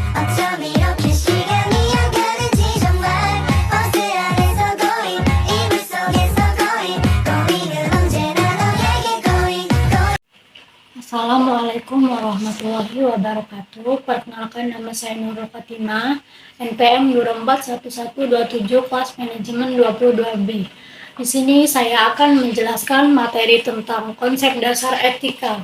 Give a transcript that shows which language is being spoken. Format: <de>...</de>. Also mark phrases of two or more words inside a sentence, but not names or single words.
<ko>어쩜 이렇게 시간이 안 가는지 정말 버스 안에서 고인 이불 속에서 고인 고인은 언제나 너에게 고인</ko> <ar>السلام عليكم ورحمة الله وبركاته.</ar> <id>Perkenalkan, nama saya Nurul Fatimah, NPM 241127, kelas manajemen 22B. Di sini saya akan menjelaskan materi tentang konsep dasar etika.</id>